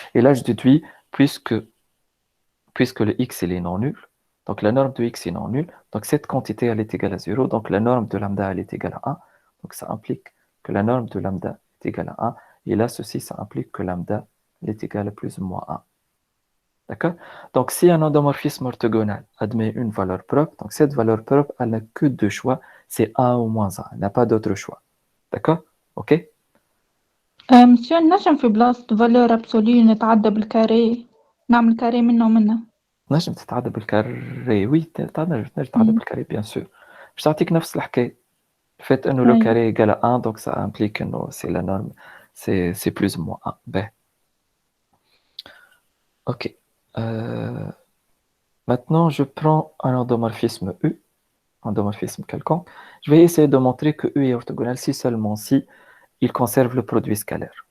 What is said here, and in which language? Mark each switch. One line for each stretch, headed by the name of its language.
French: Et là, je déduis, puisque le x, il est non nul, donc la norme de x est non nulle, donc cette quantité, elle est égale à 0, donc la norme de lambda, elle est égale à 1, donc ça implique que la norme de lambda est égale à 1, et là, ceci, ça implique que lambda est égal à plus ou moins 1. D'accord? Donc, si un endomorphisme orthogonal admet une valeur propre, donc cette valeur propre, elle n'a que deux choix, c'est 1 ou moins 1, elle n'a pas d'autre choix. D'accord? OK?
Arabic: مسيو نجم في بلاصة فالور أبسولي نتعدى بالكاري نعمل كاري منه ومنه. نجم تتعدى بالكاري وي نجم تتعدى بالكاري
French: bien sûr.
Arabic: باش تعطيك نفس الحكاية.
French: Le fait que le
Arabic: أي.
French: carré est égal à 1, donc ça implique que c'est la norme, c'est plus ou moins 1. Ben. OK. Maintenant, je prends un endomorphisme U, un endomorphisme quelconque. Je vais essayer de montrer que U est orthogonal si seulement si il conserve le produit scalaire.